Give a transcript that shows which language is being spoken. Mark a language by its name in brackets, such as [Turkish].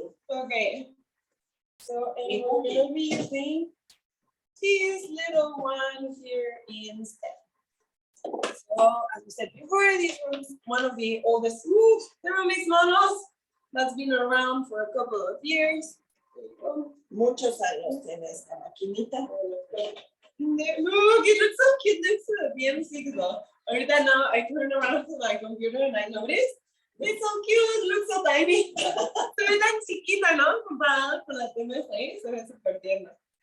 [English] Okay. So and we're gonna be using this little one here instead. So as we said before, this was one of the oldest Thermomix models that's been around for a couple of years. [Spanish] Muchos años tiene esta maquinita. [English] Look, it looks so cute next to the BM6 though. Ahorita now I turn around to my computer and I notice It's so cute, looks so tiny. [Spanish] Se ve tan chiquita, ¿no? Comparada con la que ves ahí, se ve súper tierna.